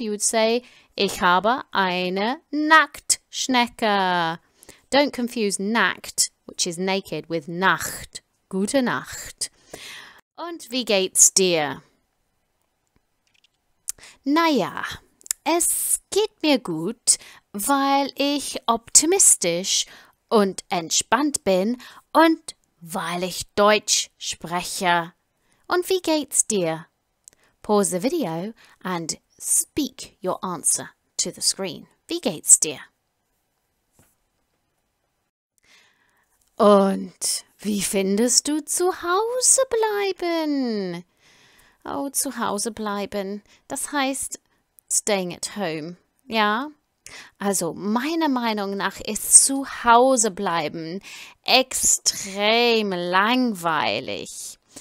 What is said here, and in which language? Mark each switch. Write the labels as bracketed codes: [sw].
[en] You would say, [de] ich habe eine Nacktschnecke. [en] Don't confuse nackt, which is naked, with Nacht. [de] Gute Nacht. Und wie geht's dir? Naja, es geht mir gut, weil ich optimistisch und entspannt bin und weil ich Deutsch spreche. Und wie geht's dir? [en] Pause the video and speak your answer to the screen. [de] Wie geht's dir? Und wie findest du zu Hause bleiben? Oh, zu Hause bleiben. Das heißt [en] staying at home. [de] Ja? Also, meiner Meinung nach ist zu Hause bleiben extrem langweilig.